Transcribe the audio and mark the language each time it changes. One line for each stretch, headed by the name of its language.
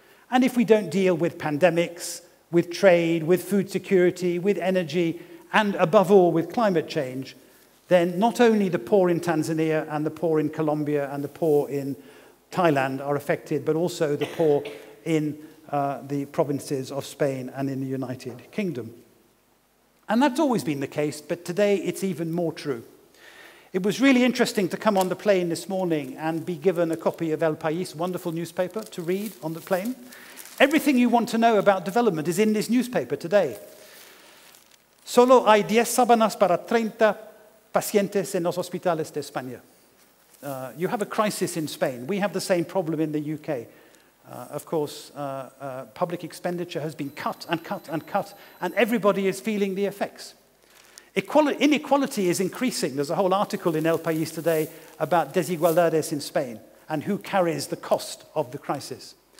English: And if we don't deal with pandemics, with trade, with food security, with energy, and above all with climate change, then not only the poor in Tanzania and the poor in Colombia and the poor in Thailand are affected, but also the poor in the provinces of Spain and in the United Kingdom. And that's always been the case, but today it's even more true. It was really interesting to come on the plane this morning and be given a copy of El País, wonderful newspaper, to read on the plane. Everything you want to know about development is in this newspaper today.
Spanish: Solo hay 10 sábanas para 30 pacientes en los hospitales de España.
English: You have a crisis in Spain. We have the same problem in the UK. Of course, public expenditure has been cut and cut and cut, and everybody is feeling the effects. Inequality is increasing. There's a whole article in El País today about desigualdades in Spain and who carries the cost of the crisis.